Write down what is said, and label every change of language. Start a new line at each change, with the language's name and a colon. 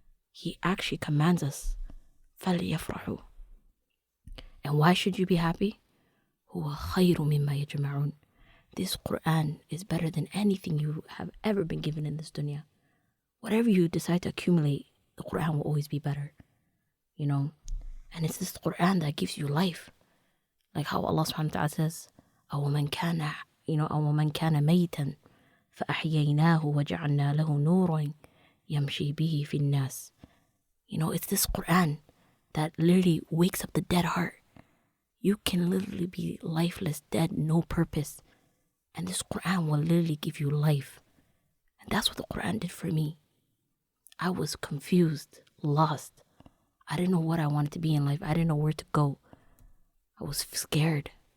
English: He actually commands us,
Arabic: فَلْيَفْرَحُوا.
English: And why should you be happy?
Arabic: هُوَ خَيْرٌ مِمَّا يَجْمَعُونَ.
English: This Quran is better than anything you have ever been given in this dunya. Whatever you decide to accumulate, the Quran will always be better. And it's this Quran that gives you life. Like how Allah subhanahu wa ta'ala says,
Arabic: أَوَمَنْ كَانَ أَوَمَنْ كَانَ مَيْتًا فَأَحْيَيْنَاهُ وَجَعَلْنَا لَهُ نُورًا يَمْشِي بِهِ فِي النَّاسِ.
English: It's this Quran that literally wakes up the dead heart. You can literally be lifeless, dead, no purpose. And this Quran will literally give you life. And that's what the Quran did for me. I was confused, lost. I didn't know what I wanted to be in life. I didn't know where to go. I was scared.